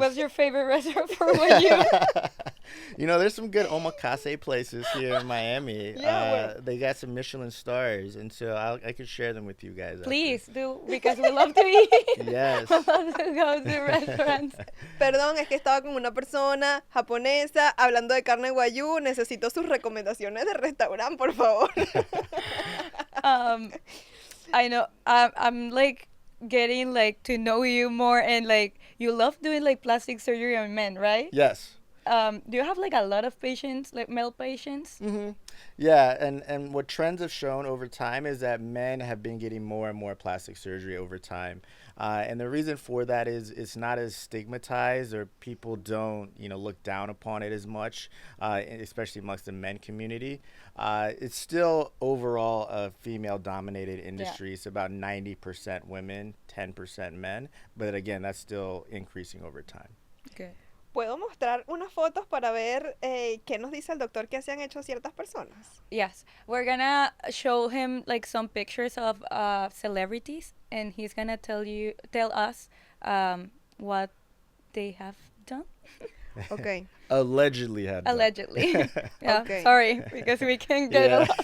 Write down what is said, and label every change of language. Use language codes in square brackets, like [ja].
[en] What's your favorite restaurant for guayú? There's some good omakase places here in Miami. Yeah, they got some Michelin stars, and so I could share them with you guys. after. Please do, because we love to eat. Yes. We love to go to restaurants. [es] Perdón, es que estaba con una persona japonesa hablando de carne guayú. Necesito sus recomendaciones de restaurante, por favor. [en] I know. I'm like getting like to know you more, and like you love doing like plastic surgery on men, right? Yes. Do you have like a lot of patients, like male patients? Mm-hmm. Yeah, and what trends have shown over time is that men have been getting more and more plastic surgery over time. And the reason for that is it's not as stigmatized, or people don't, look down upon it as much, especially amongst the men community. It's still overall a female-dominated industry. It's about 90% women, 10% men. But again, that's still increasing over time. Okay. [es] ¿Puedo mostrar unas fotos para ver qué nos dice el doctor que se han hecho ciertas personas? [en] Yes, we're gonna show him like some pictures of celebrities, and he's gonna tell us what they have done. Ok. Allegedly had done. Allegedly. Yeah, Okay. sorry, because we can get a lot.